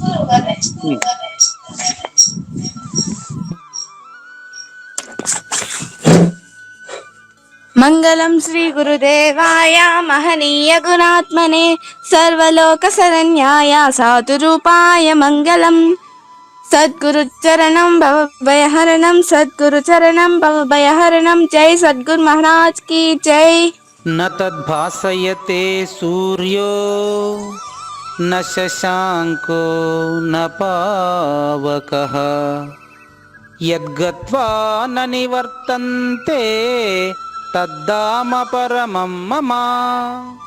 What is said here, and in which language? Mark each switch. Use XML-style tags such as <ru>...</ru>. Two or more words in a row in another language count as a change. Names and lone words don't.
<sa>మంగళం శ్రీ గురుదేవాయ మహనీయ గుణాత్మనే సర్వలోక శరణ్యాయ సాధురూపాయ మంగళం. సద్గురు చరణం భవభయహరణం, సద్గురు చరణం భవభయహరణం.</sa> <hi>जय सद्गुरु महाराज की जय.</hi> <sa>न तद्भासयते सूर्यो न शशांको न पावकः यद्गत्वा न निवर्तन्ते तद्धाम परमं मम.</sa>